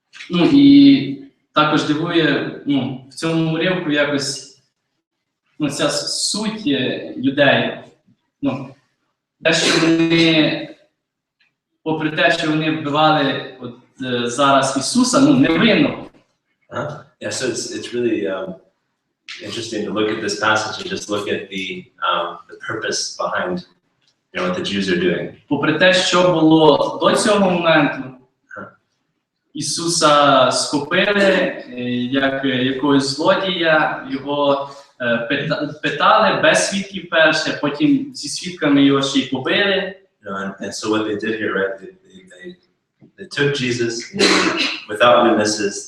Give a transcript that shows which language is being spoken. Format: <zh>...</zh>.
<uk>Ну і також дивує, ну, в цьому уривку якось, ну, ця суть юдеїв. Ну, те, що вони, попри те, що вони вбивали от, зараз Ісуса, ну, невинно.</uk> <en>Yeah, so it's really interesting to look at this passage and just look at the purpose behind, you know, what the Jews are doing.</en> <uk>Попри те, що було до цього моменту, Ісуса схопили як якогось злодія, його питали без свідків перше, потім зі свідками його ще й побили.</uk> <en>You know, and so what they did here, right? They took Jesus, you know, without witnesses.</en>